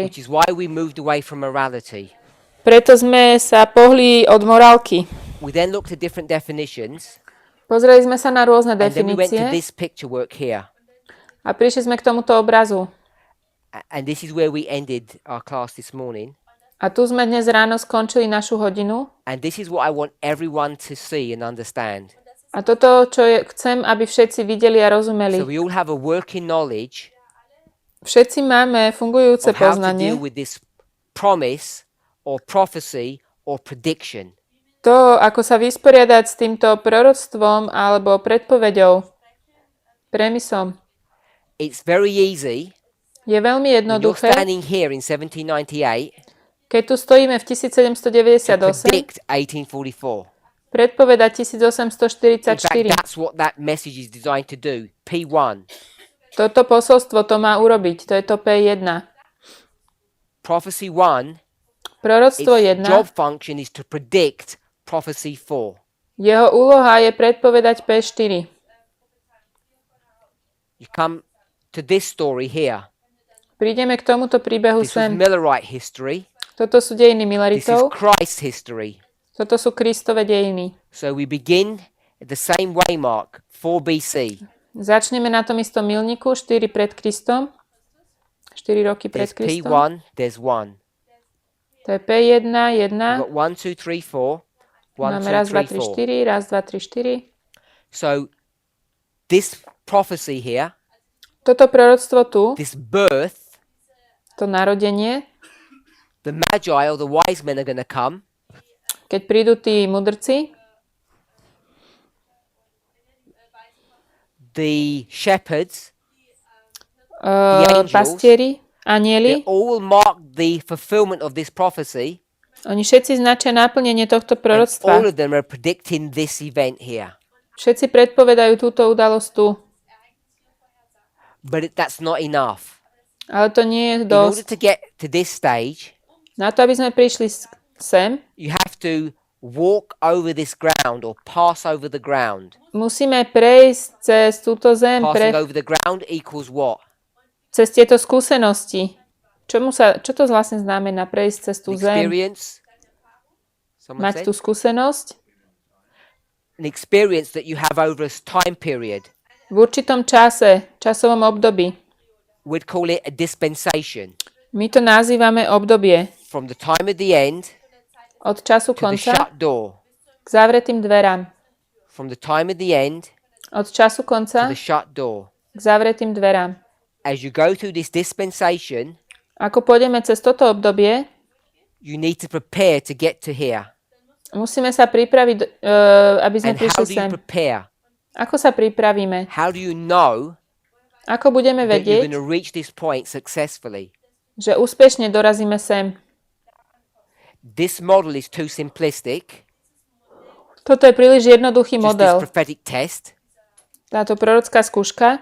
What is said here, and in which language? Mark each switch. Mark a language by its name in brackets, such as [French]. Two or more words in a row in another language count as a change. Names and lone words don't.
[English] which is why we moved away from morality. [Slovak] Preto sme sa pohli od morálky. [English] We then looked at different definitions, [Slovak] Pozreli sme sa na rôzne [English] And then we went to [Slovak] definície [English] this picture work here. [Slovak] a prišli sme k tomuto obrazu. [English] And this is where we ended our class this morning. [Slovak] A tu sme dnes ráno skončili našu hodinu. [English] And this is what I want everyone to see and understand. [Slovak] A toto, chcem, aby všetci videli a rozumeli. [English] So we all have a working knowledge [Slovak] Všetci máme fungujúce [English] of how to [Slovak] poznanie. [English] deal with this promise or prophecy or prediction. [Slovak] To, ako sa vysporiadať s týmto proroctvom alebo predpoveďou, premisom, [English] It's very easy. [Slovak] je veľmi [English] When you're [Slovak] jednoduché, [English] standing here in 1798 [Slovak] keď tu stojíme v [English] to 1798, predict 1844. [Slovak] predpovedať [English] In fact, 1844. that's what that message is designed to do. P1. [Slovak] Toto posolstvo to má urobiť, to je to P1. [English] Prophecy 1, [Slovak] Proroctvo [English] its 1, job function is to predict prophecy 4. [Slovak] jeho úloha je predpovedať P4. [English] You come to this story here. [Slovak] Prídeme k tomuto príbehu [English] This was [Slovak] sem. [English] Millerite history. [Slovak] Toto sú dejiny [English] This is [Slovak] Milaritov, [English] Christ's history. [Slovak] toto sú Kristove dejiny. [English] So we begin at the same waymark, 4 BC. [Slovak] Začneme na tom istom milníku, 4 pred Kristom. 4 roky pred [English] There's [Slovak] Kristom. [English] P1, there's 1. [Slovak] To je P1, 1. [English] We've got 1, 2, 3, 4. 1, [Slovak] Máme 2, raz, 2, 3, 3, 4. 4. Raz, 2, 3, 4. [English] So this prophecy here, [Slovak] Toto proroctvo tu, [English] this birth, [Slovak] to narodenie, [English] the magi or the wise men are going to come. [Slovak] keď prídu tí mudrci, [English] The shepherds, angels, [Slovak] pastieri, [English] they [Slovak] anieli, [English] all mark the fulfillment of this prophecy. [Slovak] oni všetci značia naplnenie tohto [English] And all [Slovak] proroctva. [English] of them are predicting this event here. [Slovak] Všetci predpovedajú túto udalosť tu. [English] But that's not enough. [Slovak] Ale to nie je [English] In order [Slovak] dosť. [English] to get to this stage, [Slovak] Na to, aby sme prišli sem, [English] you have to walk over this ground or pass over the ground. [Slovak] musíme prejsť cez túto zem, [English] Passing over the ground equals what? [Slovak] cez tieto skúsenosti. Čo to vlastne znamená prejsť cez tú zem? [English] Experience. Someone [Slovak] Mať [English] said? [Slovak] tú skúsenosť [English] An experience that you have over a time period. [Slovak] v určitom časovom období. [English] We'd call it a dispensation. [Slovak] My to nazývame obdobie. [English] From the time of the end [Slovak] Od času [English] to the [Slovak] konca [English] shut door. [Slovak] k zavretým dverám. [English] From the time of the end [Slovak] Od času [English] to [Slovak] konca [English] the shut door. [Slovak] k zavretým dverám. [English] As you go through this dispensation, [Slovak] Ako pôjdeme cez toto obdobie, [English] you need to prepare to get to here. [Slovak] musíme sa pripraviť, aby sme [English] And how [Slovak] prišli [English] do you [Slovak] sem. [English] prepare? [Slovak] Ako sa pripravíme? [English] How do you know [Slovak] Ako budeme [English] that you're [Slovak] vedieť, [English] going to reach this point successfully? [Slovak] že úspešne dorazíme sem? [English] This model is too simplistic. [Slovak] Toto je príliš jednoduchý [English] Just this [Slovak] model. [English] prophetic test. [Slovak] Táto prorocká skúška.